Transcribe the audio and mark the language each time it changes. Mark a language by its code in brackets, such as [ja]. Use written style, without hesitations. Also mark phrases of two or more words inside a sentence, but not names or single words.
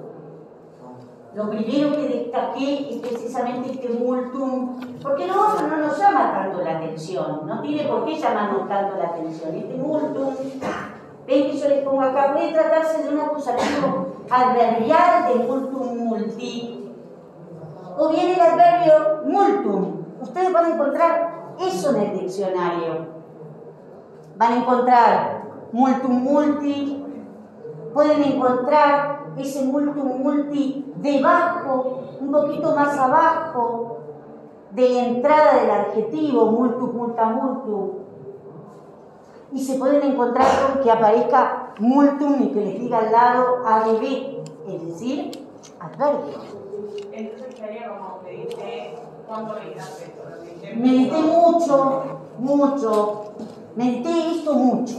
[es] Lo primero que destaqué es precisamente este multum, porque lo otro no nos llama tanto la atención, no tiene por qué llamarnos tanto la atención. Este multum, ven que yo les pongo acá, puede tratarse de un acusativo adverbial de [la] multum multi, [es] o bien el adverbio multum. Ustedes van a encontrar eso en el diccionario. Van a encontrar [la] multum multi, [es] pueden encontrar ese [la] multum multi [es] debajo, un poquito más abajo de la entrada del adjetivo [la] multum multa multum, [es] y se pueden encontrar con que aparezca multum y que les diga al lado adv, es decir, adverbio. Entonces estaría como medité, ¿cuándo meditaste esto? Medité mucho, medité esto mucho.